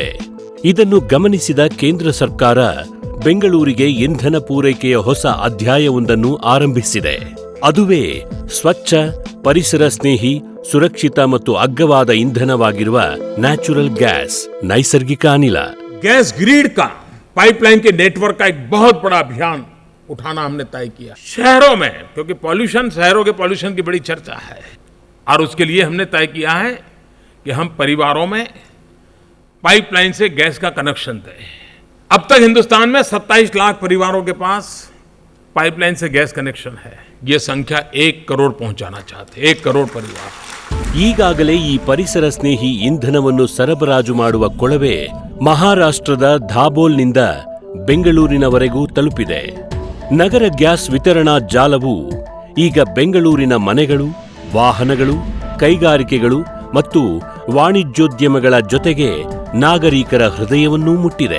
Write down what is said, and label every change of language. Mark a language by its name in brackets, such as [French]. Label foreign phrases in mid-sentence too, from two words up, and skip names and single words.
[Kannada] ಇದನ್ನು ಗಮನಿಸಿದ ಕೇಂದ್ರ ಸರ್ಕಾರ ಬೆಂಗಳೂರಿಗೆ ಇಂಧನ ಪೂರೈಕೆಯ ಹೊಸ ಅಧ್ಯಾಯವೊಂದನ್ನು ಆರಂಭಿಸಿದೆ. ಅದುವೇ ಸ್ವಚ್ಛ, ಪರಿಸರ ಸ್ನೇಹಿ, ಸುರಕ್ಷಿತ ಮತ್ತು ಅಗ್ಗವಾದ ಇಂಧನವಾಗಿರುವ [English] natural gas, [Kannada] ನೈಸರ್ಗಿಕ ಅನಿಲ. [English] gas grid [Hindi] का, पाइपलाइन के नेटवर्क का एक बहुत बड़ा अभियान उठाना हमने तय किया शहरों में, क्योंकि पॉल्यूशन, शहरों के पॉल्यूशन की बड़ी चर्चा है और उसके लिए हमने तय किया है कि हम परिवारों में पाइपलाइन से गैस का कनेक्शन दें. अब तक हिंदुस्तान में 27 लाख परिवारों के पास पाइपलाइन से [English] gas connection [Hindi] है. ये संख्या 1 करोड़ पहुंचाना चाहते, 1 करोड़ परिवार. [Kannada] ಈಗಾಗಲೇ ಈ ಪರಿಸರ ಸ್ನೇಹಿ ಇಂಧನವನ್ನು ಸರಬರಾಜು ಮಾಡುವ ಕೊಳವೆ ಮಹಾರಾಷ್ಟ್ರದ ಧಾಬೋಲ್ನಿಂದ ಬೆಂಗಳೂರಿನವರೆಗೂ ತಲುಪಿದೆ. ನಗರ ಗ್ಯಾಸ್ ವಿತರಣಾ ಜಾಲವು ಈಗ ಬೆಂಗಳೂರಿನ ಮನೆಗಳು, ವಾಹನಗಳು, ಕೈಗಾರಿಕೆಗಳು ಮತ್ತು ವಾಣಿಜ್ಯೋದ್ಯಮಗಳ ಜೊತೆಗೆ ನಾಗರಿಕರ ಹೃದಯವನ್ನೂ ಮುಟ್ಟಿದೆ.